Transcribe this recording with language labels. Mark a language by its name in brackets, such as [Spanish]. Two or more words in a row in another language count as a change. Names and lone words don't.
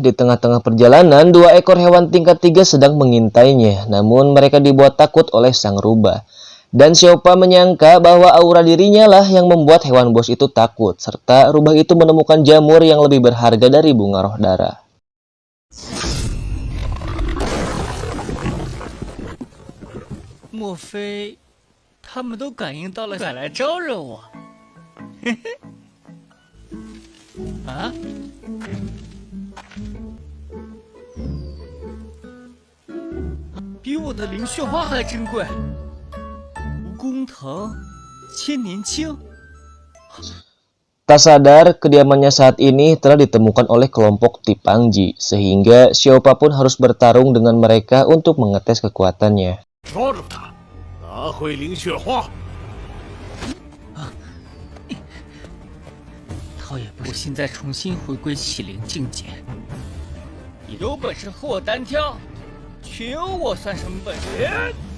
[Indonesian] Di tengah-tengah perjalanan, dua ekor hewan tingkat 3 sedang mengintainya. Namun mereka dibuat takut oleh sang rubah. Dan Xiaopa menyangka bahwa aura dirinya lah yang membuat hewan bos itu takut. Serta rubah itu menemukan jamur yang lebih berharga dari bunga roh darah. [Chinese] 莫非他们都感应到了，敢来招惹我？嘿嘿。啊？比我的灵血花还珍贵。蜈蚣藤，千年青。 [Indonesian] Tak sadar, kediamannya saat ini telah ditemukan oleh kelompok Tipangji, sehingga Xiaopa pun harus bertarung dengan mereka untuk mengetes kekuatannya. [Chinese] 抓住他，拿回灵血花。倒也不，我现在重新回归启灵境界，有本事和我单挑，群我算什么本事？